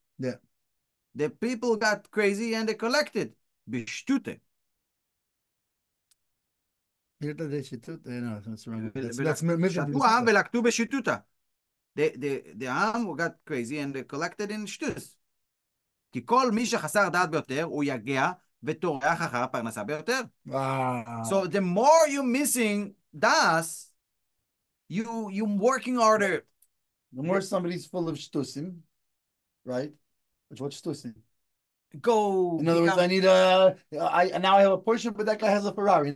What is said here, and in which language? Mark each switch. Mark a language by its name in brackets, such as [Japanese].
[English] Yeah. The people got crazy and they collected. [Hebrew] בשטותה. [English] No, that's wrong. [Hebrew] שתו העם ולקטו בשטותה. [English] The arm got crazy and they collected in shtus. [Hebrew] כי כל מי שחסר דעת ביותר, הוא יגע וטורח אחר הפרנסה ביותר. [English] Wow. So the more you're missing das, you're working harder. The more somebody's full of shtusim, right? What's shtusim? Go. In other words, I need now I have a Porsche, but that guy has a Ferrari.